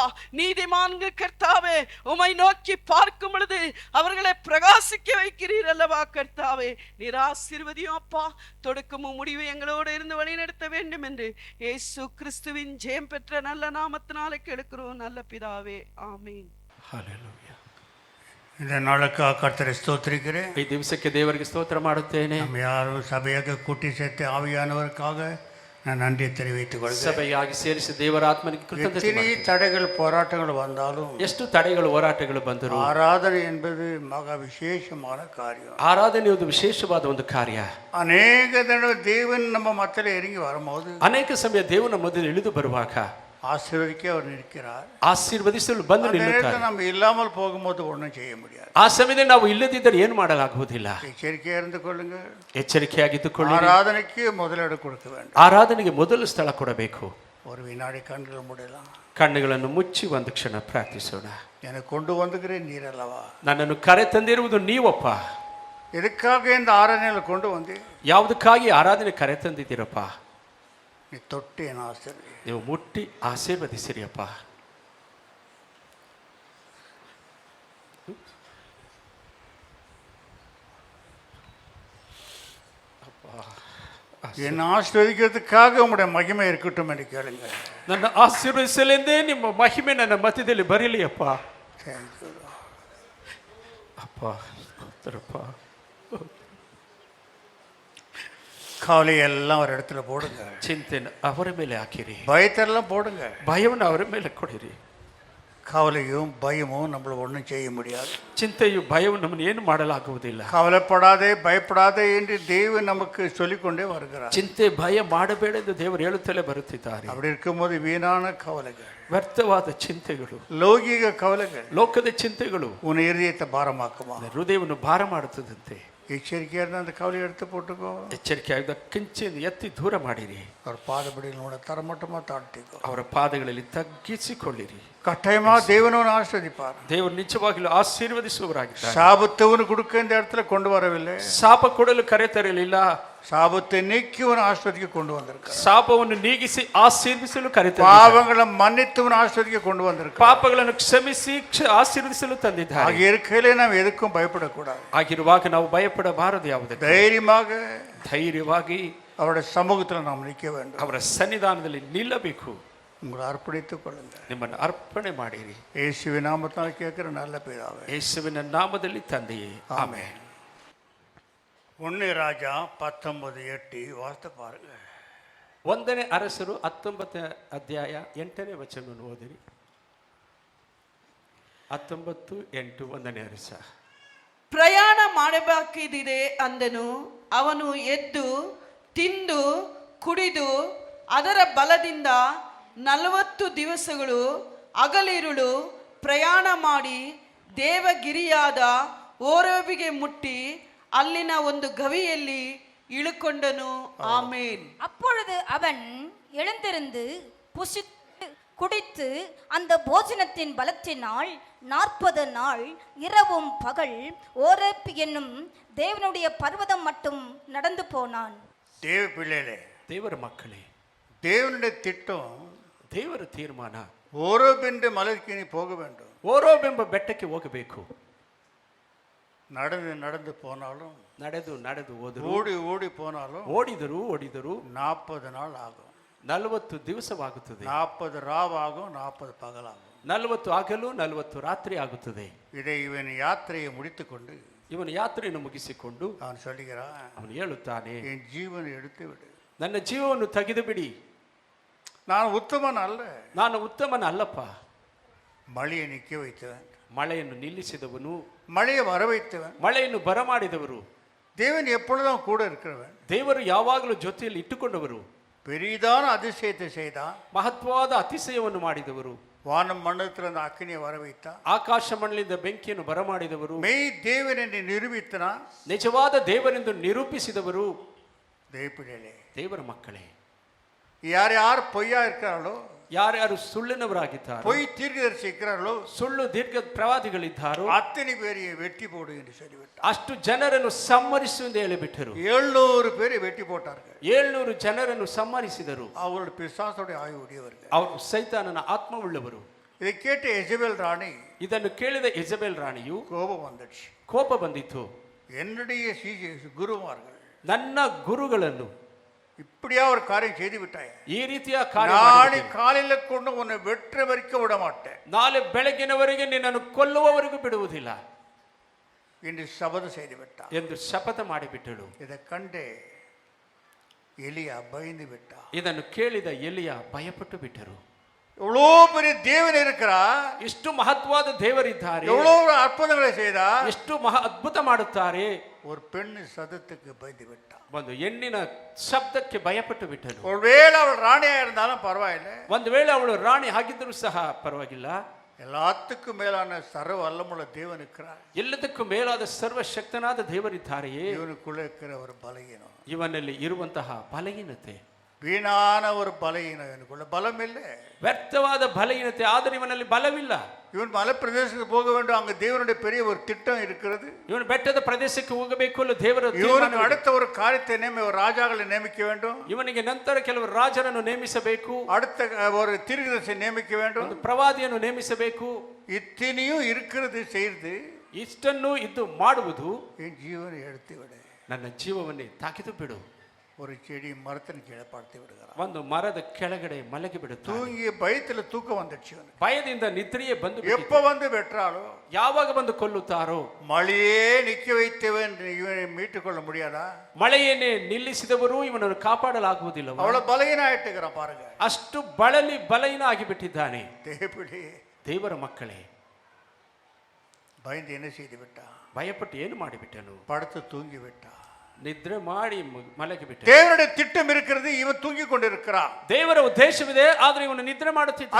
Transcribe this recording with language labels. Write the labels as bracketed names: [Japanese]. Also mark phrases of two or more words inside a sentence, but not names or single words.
[Tamil] நீதிமான்கள் கர்த்தாவே உம்மை நோக்கி பார்க்கும் பொழுது அவர்களை பிரகாசிக்க வைக்கிறீர் அல்லவா கர்த்தாவே. நீர் ஆசீர்வதியும் அப்பா. தொடக்கமும் முடிவு எங்களோடு இருந்து வழிநடத்த வேண்டும் என்று இயேசு கிறிஸ்துவின் ஜெயம் பெற்ற நல்ல நாமத்தினாலே கேட்கிறோம் நல்ல பிதாவே, ஆமென். ஹல்லேலூயா. இந்த நாளுக்காக கர்த்தரை ஸ்தோத்திரிக்கிறேன். [Kannada] ಈ ದಿವಸಕ್ಕೆ ದೇವರಿಗೆ ಸ್ತೋತ್ರ ಮಾಡುತ್ತೇನೆ. [Tamil] நம்ம யாரும் சபையாக கூட்டி சேர்த்து ஆவியானவருக்காக நான் நன்றி தெரிவித்துக் கொள்கிறேன். [Kannada] ಸಭೆಯಾಗಿ ಸೇರಿಸಿ ದೇವರ ಆತ್ಮನಿಗೆ ಕೃತಜ್ಞತೆ [Tamil] எத்தனை தடைகள் போராட்டங்கள் வந்தாலும் [Kannada] ಎಷ್ಟು ತಡೆಗಳು ಹೋರಾಟಗಳು ಬಂದರೂ [Tamil] ஆராதனை என்பது மகா விசேஷமான காரியம். [Kannada] ಆರಾಧನೆ ಒಂದು ವಿಶೇಷವಾದ ಒಂದು ಕಾರ್ಯ. [Tamil] அநேக தடவை தேவன் நம்ம மத்தியில இறங்கி வரும்போது [Kannada] ಅನೇಕ ಸಮಯ ದೇವನ ಮೊದಲು ಇಳಿದು ಬರುವಾಗ [Tamil] ஆசீர்வதிக்க அவர் நிற்கிறார். [Kannada] ಆಶೀರ್ವದಿಸಲು ಬಂದು ನಿಲ್ಲುತ್ತಾರೆ. [Tamil] நம்ம இல்லாமல் போகும்போது ஒன்றும் செய்ய முடியாது. [Kannada] ಆ ಸಮಯದಲ್ಲಿ ನಾವು ಇಲ್ಲದಿದ್ದರೆ ಏನು ಮಾಡಲಾಗುವುದಿಲ್ಲ. [Tamil] எச்சரிக்கையா இருந்து கொள்ளுங்க. [Kannada] ಎಚ್ಚರಿಕೆಯಾಗಿದ್ದುಕೊಳ್ಳಿ. [Tamil] ஆராதனைக்கு முதலிடம் கொடுக்க வேண்டும். [Kannada] ಆರಾಧನೆಗೆ ಮೊದಲು ಸ್ಥಳ ಕೊಡಬೇಕು. [Tamil] ஒரு வினாடி கண்கள் மூடலாம். [Kannada] ಕಣ್ಣುಗಳನ್ನು ಮುಚ್ಚಿ ಒಂದು ಕ್ಷಣ ಪ್ರಾರ್ಥಿಸೋಣ. [Tamil] எனக்கு கொண்டு வந்துக்கிறேன் நீரல்லவா. [Kannada] ನನ್ನನ್ನು ಕರೆ ತಂದಿರುವುದು ನೀವಪ್ಪ. [Tamil] எதுக்காக இந்த ஆராதனையில கொண்டு வந்து [Kannada] ಯಾವುದಕ್ಕಾಗಿ ಆರಾಧನೆ ಕರೆ ತಂದಿದ್ದೀರಪ್ಪ. [Tamil] நீ தொட்டு என் ஆசீர்வதி. [Kannada] ನೀವು ಮುಟ್ಟಿ ಆಶೀರ್ವದಿಸಿರಿಯಪ್ಪ. [Tamil] என்னை ஆசீர்வதிக்கிறதுக்காக உங்களுடைய மகிமை இருக்கட்டும் என்று கேளுங்க. [Kannada] ನನ್ನ ಆಶೀರ್ವದಿಸಲೆಂದೇ ನಿಮ್ಮ ಮಹಿಮೆ ನನ್ನ ಮಧ್ಯದಲ್ಲಿ ಬರಲಿ ಅಪ್ಪ. ಅಪ್ಪ ಸ್ತೋತ್ರಪ್ಪ. [Tamil] கவலை எல்லாம் ஒரு இடத்துல போடுங்க. [Kannada] ಚಿಂತೆನ ಅವರ ಮೇಲೆ ಹಾಕಿರಿ. [Tamil] பயத்தெல்லாம் போடுங்க. [Kannada] ಭಯವನ್ನು ಅವರ ಮೇಲೆ ಕೊಡಿರಿ. [Tamil] கவலையும் பயமும் நம்மள ஒன்றும் செய்ய முடியாது. [Kannada] ಚಿಂತೆಯು ಭಯವು ನಮ್ಮನ್ನು ಏನು ಮಾಡಲಾಗುವುದಿಲ್ಲ. [Tamil] கவலைப்படாதே பயப்படாதே என்று தேவன் நமக்கு சொல்லிக்கொண்டே வருகிறார். [Kannada] ಚಿಂತೆ ಭಯ ಮಾಡಬೇಡ ಎಂದು ದೇವರು ಹೇಳುತ್ತಲೇ ಬರುತ್ತಿದ್ದಾರೆ. [Tamil] அப்படி இருக்கும்போது வீணான கவலைகள், [Kannada] ವ್ಯರ್ಥವಾದ ಚಿಂತೆಗಳು, [Tamil] லௌகிக கவலைகள் [Kannada] ಲೋಕದ ಚಿಂತೆಗಳು [Tamil] உன் இதயத்தை பாரமாக்குமா. [Kannada] ಹೃದಯವನ್ನು ಭಾರ ಮಾಡುತ್ತದಂತೆ. [Tamil] எச்சரிக்கையா இருந்தா அந்த கவலையை எடுத்து போட்டுக்கோ. [Kannada] ಎಚ್ಚರಿಕೆಯಾದ ಕಿಂಚಿನ ಎತ್ತಿ ದೂರ ಮಾಡಿರಿ. [Tamil] அவர் பாதபடியில் உன தரமட்டமா தாழ்த்திக்கோ. [Kannada] ಅವರ ಪಾದಗಳಲ್ಲಿ ತಗ್ಗಿಸಿಕೊಳ್ಳಿರಿ. [Tamil] கட்டாயமா தேவனவன் ஆசீர்வதிப்பார். [Kannada] ದೇವರು ನಿಜವಾಗಿಯೂ ಆಶೀರ್ವದಿಸುವವರಾಗಿದ್ದಾರೆ. [Tamil] சாபத்தவனு கொடுக்க இந்த இடத்துல கொண்டு வரவில்லை. [Kannada] ಶಾಪ ಕೊಡಲು ಕರೆ ತರಲಿಲ್ಲ. [Tamil] சாபத்தை நீக்கிவன் ஆசீர்வதிக்க கொண்டு வந்திருக்கார். [Kannada] ಶಾಪವನ್ನು ನೀಗಿಸಿ ಆಶೀರ್ವಿಸಲು ಕರೆ ತಂದಿದ್ದಾರೆ. [Tamil] பாவங்களை மன்னித்தவன் ஆசீர்வதிக்க கொண்டு வந்திருக்கார். [Kannada] ಪಾಪಗಳನ್ನು ಕ್ಷಮಿಸಿ ಆಶೀರ್ವಿಸಲು ತಂದಿದ್ದಾರೆ. [Tamil] ஆகிய இருக்கையிலே நாம் எதுக்கும் பயப்படக்கூடாது. [Kannada] ಆಗಿರುವಾಗ ನಾವು ಭಯಪಡಬಾರದು. ಯಾವುದಕ್ಕೆ [Tamil] தைரியமாக [Kannada] ಧೈರ್ಯವಾಗಿ [Tamil] அவருடைய சமூகத்தில் நாம் நிற்க வேண்டும். [Kannada] ಅವರ ಸನ್ನಿಧಾನದಲ್ಲಿ ನಿಲ್ಲಬೇಕು. [Tamil] உங்களை அர்ப்பணித்துக் கொள்ளுங்க. [Kannada] ನಿಮ್ಮನ್ನು ಅರ್ಪಣೆ ಮಾಡಿರಿ. [Tamil] இயேசுவின் நாமத்தால் கேட்கிற நல்ல பிதாவே. [Kannada] ಯೇಸುವಿನ ನಾಮದಲ್ಲಿ ತಂದೆಯೇ ಆಮೆನ್. [Tamil] 1 ராஜா 19:8 ವಾಸ್ತು பாருங்க. [Kannada] 1ನೇ ಅರಸರು 19ನೇ ಅಧ್ಯಾಯ 8ನೇ ವಚನವನ್ನು ಓದಿರಿ. 19:8 1ನೇ ಅರಸ. ಪ್ರಯಾಣ ಮಾಡಬೇಕಿದೆ ಅಂದನು. ಅವನು ಎದ್ದು ತಿಂದು ಕುಡಿದು ಅದರ ಬಲದಿಂದ 40 ದಿವಸಗಳು ಹಗಲಿರುಳು ಪ್ರಯಾಣ ಮಾಡಿ ದೇವಗಿರಿಯಾದ ಓರೇಬಿಗೆ ಮುಟ್ಟಿ ಅಲ್ಲಿನ ಒಂದು ಗವಿಯಲ್ಲಿ ಇಳುಕೊಂಡನು. ಆಮೇನ್. [Tamil] அப்பொழுது அவன் எழுந்திருந்து புசித்து குடித்து அந்த போஜனத்தின் பலத்தினால் 40 நாள் இரவும் பகல் ஓரேப் என்னும் தேவனுடைய பர்வதம் மட்டும் நடந்து போனான். தேவ பிள்ளைகளே, [Kannada] ದೇವರ ಮಕ್ಕಳೇ, [Tamil] தேவனுடைய திட்டம், [Kannada] ದೇವರ ತೀರ್ಮಾನ [Tamil] ஓரேப் என்ற மலைக்கு நீ போக வேண்டும். [Kannada] ಓರೇಬ್ ಬೆಟ್ಟಕ್ಕೆ ಹೋಗಬೇಕು. [Tamil] நடந்து நடந்து போனாலும், [Kannada] ನಡೆದು ನಡೆದು ಹೋದರು, [Tamil] ஓடி ஓடி போனாலும் [Kannada] ಓಡಿದರು [Tamil] 40 நாள் ஆகும். [Kannada] 40 ದಿವಸವಾಗುತ್ತದೆ. [Tamil] 40 ராவாகும், 40 பகலாகும். [Kannada] 40 ಹಗಲು 40 ರಾತ್ರಿ ಆಗುತ್ತದೆ. [Tamil] இதை இவன் யாத்திரையை முடித்துக்கொண்டு [Kannada] ಇವನು ಯಾತ್ರೆಯನ್ನು ಮುಗಿಸಿಕೊಂಡು [Tamil] அவன் சொல்லுகிறான், [Kannada] ಅವನು ಹೇಳುತ್ತಾನೆ, [Tamil] என் ஜீவனை எடுத்து விடு. [Kannada] ನನ್ನ ಜೀವವನ್ನು ತೆಗೆದು ಬಿಡಿ. [Tamil] நான் உத்தமன் அல்ல. [Kannada] ನಾನು ಉತ್ತಮನ ಅಲ್ಲಪ್ಪ. [Tamil] மழையை நிற்க வைத்தவன், [Kannada] ಮಳೆಯನ್ನು ನಿಲ್ಲಿಸಿದವನು, [Tamil] மழையை வர வைத்தவன், [Kannada] ಮಳೆಯನ್ನು ಬರಮಾಡಿದವರು, [Tamil] தேவன் எப்பொழுதும் கூட இருக்கிறவன், [Kannada] ದೇವರು ಯಾವಾಗಲೂ ಜೊತೆಯಲ್ಲಿ ಇಟ್ಟುಕೊಂಡವರು, [Tamil] பெரிதான அதிசயத்தை செய்தான், [Kannada] ಮಹತ್ವವಾದ ಅತಿಶಯವನ್ನು ಮಾಡಿದವರು, [Tamil] வானம் மண்டலத்தில் அந்த அக்கினியை வர வைத்தான், [Kannada] ಆಕಾಶ ಮಂಡಲದಿಂದ ಬೆಂಕಿಯನ್ನು ಬರಮಾಡಿದವರು, [Tamil] மெய் தேவன் என்று நிரூபித்தான். [Kannada] ನಿಜವಾದ ದೇವರೆಂದು ನಿರೂಪಿಸಿದವರು. [Tamil] தேவப்பிள்ளைகளே, [Kannada] ದೇವರ ಮಕ್ಕಳೇ, [Tamil] யார் யார் பொய்யா இருக்கிறார்களோ, [Kannada] ಯಾರ್ಯಾರು ಸುಳ್ಳಿನವರಾಗಿದ್ದಾರೋ, [Tamil] பொய் தீர்க்கதரிசி இருக்கிறார்களோ, [Kannada] ಸುಳ್ಳು ದೀರ್ಘ ಪ್ರವಾದಿಗಳಿದ್ದಾರೋ [Tamil] அத்தனை பேரையை வெட்டி போடு என்று சொல்லிவிட்டார். [Kannada] ಅಷ್ಟು ಜನರನ್ನು ಸಂಹರಿಸು ಎಂದು ಹೇಳಿಬಿಟ್ಟರು. [Tamil] 700 பேரை வெட்டி போட்டார்கள். [Kannada] 700 ಜನರನ್ನು ಸಂಹರಿಸಿದರು. [Tamil] அவர்கள் பிசாசோட ஆய்வு உடையவர்கள், [Kannada] ಅವರು ಸೈತಾನನ ಆತ್ಮವುಳ್ಳವರು. [Tamil] இதை கேட்ட எசபேல் ராணி, [Kannada] ಇದನ್ನು ಕೇಳಿದ ಇಜಬೆಲ್ ರಾಣಿಯು [Tamil] கோபம் வந்துடுச்சு. [Kannada] ಕೋಪ ಬಂದಿತ್ತು. [Tamil] என்னுடைய குருமார்கள், [Kannada] ನನ್ನ ಗುರುಗಳನ್ನು [Tamil] இப்படியா ஒரு காரியம் செய்து விட்டாய், [Kannada] ಈ ರೀತಿಯ ಕಾರ್ಯ [Tamil] நாளை [Kannada] ಮಾಡಿಬಿಟ್ಟೆ. [Tamil] காலையில கொண்டு உன்னை வெற்ற வரைக்கும் விட மாட்டேன். [Kannada] ನಾಳೆ ಬೆಳಗಿನವರೆಗೆ ನಿನ್ನನ್ನು ಕೊಲ್ಲುವವರೆಗೂ ಬಿಡುವುದಿಲ್ಲ. [Tamil] என்று சபதம் செய்து விட்டான். [Kannada] ಎಂದು ಶಪಥ ಮಾಡಿಬಿಟ್ಟಳು. [Tamil] இதை கண்டு எலியா பயந்து விட்டான். [Kannada] ಇದನ್ನು ಕೇಳಿದ ಎಲಿಯ ಭಯಪಟ್ಟು ಬಿಟ್ಟರು. [Tamil] எவ்வளோ பெரிய தேவன் இருக்கிறார், [Kannada] ಇಷ್ಟು ಮಹತ್ವವಾದ ದೇವರಿದ್ದಾರೆ, [Tamil] எவ்வளோ அற்புதங்களை செய்தார். [Kannada] ಎಷ್ಟು ಅದ್ಭುತ ಮಾಡುತ್ತಾರೆ. [Tamil] ஒரு பெண் சதத்துக்கு பயந்து விட்டான். [Kannada] ಒಂದು ಹೆಣ್ಣಿನ ಶಬ್ದಕ್ಕೆ ಭಯಪಟ್ಟು ಬಿಟ್ಟರು. [Tamil] ஒருவேளை அவள் ராணியா இருந்தாலும் பரவாயில்லை, [Kannada] ಒಂದು ವೇಳೆ ಅವಳು ರಾಣಿ ಆಗಿದ್ದರೂ ಸಹ ಪರವಾಗಿಲ್ಲ. [Tamil] எல்லாத்துக்கும் மேலான சர்வ வல்லமுள்ள தேவன் இருக்கிறார். [Kannada] ಎಲ್ಲದಕ್ಕೂ ಮೇಲಾದ ಸರ್ವಶಕ್ತನಾದ ದೇವರಿದ್ದಾರೆಯೇ. [Tamil] இவனுக்குள்ள இருக்கிற ஒரு பலகீனம், [Kannada] ಇವನಲ್ಲಿ ಇರುವಂತಹ ಬಲಹೀನತೆ, [Tamil] வீணான ஒரு பலகீனம். இவனுக்குள்ள பலம் இல்லை, [Kannada] ವ್ಯರ್ಥವಾದ ಬಲಹೀನತೆ. ಆದರೆ ಇವನಲ್ಲಿ ಬಲವಿಲ್ಲ. [Tamil] இவன் மலை பிரதேசத்துக்கு போக வேண்டும், அங்க தேவனுடைய பெரிய ஒரு திட்டம் இருக்கிறது. [Kannada] ಇವನು ಬೆಟ್ಟದ ಪ್ರದೇಶಕ್ಕೆ ಹೋಗಬೇಕು ಅಲ್ಲ ದೇವರ [Tamil] இவனுக்கு அடுத்த ஒரு காரியத்தை ஒரு ராஜாக்களை நியமிக்க வேண்டும். [Kannada] ಇವನಿಗೆ ನಂತರ ಕೆಲವರು ರಾಜರನ್ನು ನೇಮಿಸಬೇಕು, [Tamil] அடுத்த ஒரு தீர்க்கதரிசியை நியமிக்க வேண்டும், [Kannada] ಒಂದು ಪ್ರವಾದಿಯನ್ನು ನೇಮಿಸಬೇಕು. [Tamil] இத்தனையும் இருக்கிறது செய்து [Kannada] ಇಷ್ಟನ್ನು ಇದ್ದು ಮಾಡುವುದು. [Tamil] என் ஜீவனை எடுத்து விடு, [Kannada] ನನ್ನ ಜೀವವನ್ನೇ ತಾಕಿದು ಬಿಡು. [Tamil] ஒரு செடி மரத்தின் கீழே படுத்து விடுகிறான். [Kannada] ಒಂದು ಮರದ ಕೆಳಗಡೆ ಮಲಗಿ ಬಿಡುತ್ತಾನೆ. [Tamil] தூங்கிய பயத்துல தூக்கம் வந்துடுச்சு. [Kannada] ಭಯದಿಂದ ನಿದ್ರೆಯೇ ಬಂದು [Tamil] எப்ப வந்து வெற்றாலோ, [Kannada] ಯಾವಾಗ ಬಂದು ಕೊಲ್ಲುತ್ತಾರೋ. [Tamil] மழையே நிக்க வைத்தவன் இவனை மீட்டுக் கொள்ள முடியாதா? [Kannada] ಮಳೆಯನ್ನೇ ನಿಲ್ಲಿಸಿದವರು ಇವನನ್ನು ಕಾಪಾಡಲಾಗುವುದಿಲ್ಲ. [Tamil] அவ்வளவு பலகீன ஆயிட்டுக்கிறான் பாருங்க. [Kannada] ಅಷ್ಟು ಬಲಹೀನ ಆಗಿಬಿಟ್ಟಿದ್ದಾನೆ. [Tamil] தேவப்பிள்ளை, [Kannada] ದೇವರ ಮಕ್ಕಳೇ, [Tamil] பயந்து என்ன செய்து விட்டான்? [Kannada] ಭಯಪಟ್ಟು ಏನು ಮಾಡಿಬಿಟ್ಟನು? [Tamil] படுத்து தூங்கி விட்டான். [Kannada] ನಿದ್ರೆ ಮಾಡಿ ಮಲಗಿಬಿಟ್ಟ. [Tamil] தேவனுடைய திட்டம் இருக்கிறது, இவன் தூங்கி கொண்டிருக்கிறான். [Kannada] ದೇವರ ಉದ್ದೇಶವಿದೆ, ಆದ್ರೆ ಇವನು ನಿದ್ರೆ ಮಾಡುತ್ತಿದ್ದಾನೆ.